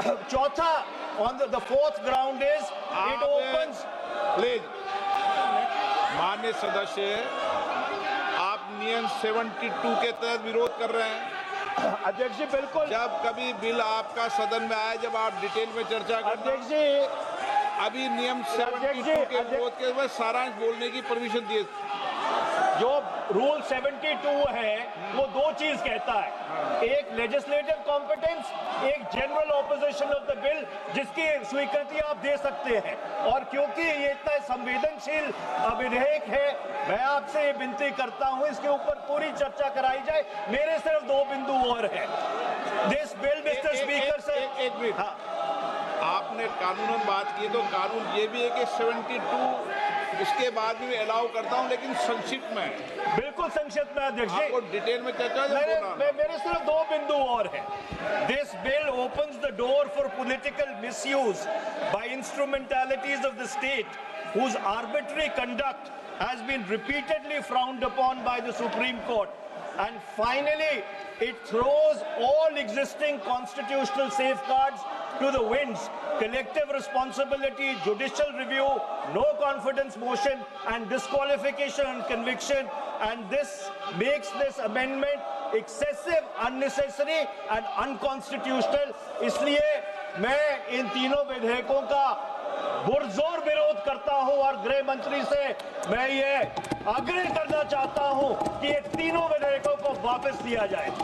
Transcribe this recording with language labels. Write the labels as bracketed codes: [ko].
[en] चौथा, on the fourth ground is it opens. [hi] Please माननीय सदस्य, आप नियम 72 के तहत विरोध कर रहे हैं. अध्यक्ष जी, बिल्कुल. जब कभी बिल आपका सदन में आए, जब आप डिटेल में चर्चा करें. अध्यक्ष जी, अभी नियम 72 के विरोध के बाद सारांश बोलने की परमिशन दिए. जो रूल 72 है वो दो चीज कहता है. एक लेजिस्लेटिव कॉम्पिटेंस, एक [en] general opposition of the bill, [hi] जिसकी स्वीकृति आप दे सकते हैं. और क्योंकि ये इतना संवेदनशील विधेयक है, मैं आपसे ये विनती करता हूं इसके ऊपर पूरी चर्चा कराई जाए. [en] मेरे सिर्फ दो बिंदु और हैं. This bill, mister speaker sir, [hi] एक मिनट. आपने कानूनन बात की, तो कानून ये भी है कि 72 उसके बाद भी अलाउ करता हूं, लेकिन संक्षिप्त में. बिल्कुल संक्षिप्त में अध्यक्ष जी. आपको डिटेल में चर्चा मेरे सिर्फ दो बिंदु और हैं. [en] This bill opens the door for political misuse by instrumentalities of the state whose arbitrary conduct has been repeatedly frowned upon by the Supreme Court. And finally, it throws all existing constitutional safeguards to the winds. Collective responsibility, judicial review, no confidence motion, and disqualification and conviction. And this makes this amendment excessive, unnecessary, and unconstitutional. [hi] इसलिए मैं इन तीनों विधेयकों का पुरजोर विरोध करता हूं और गृह मंत्री से मैं ये आग्रह करना चाहता हूं कि ये तीनों विधेयकों को वापस लिया जाए.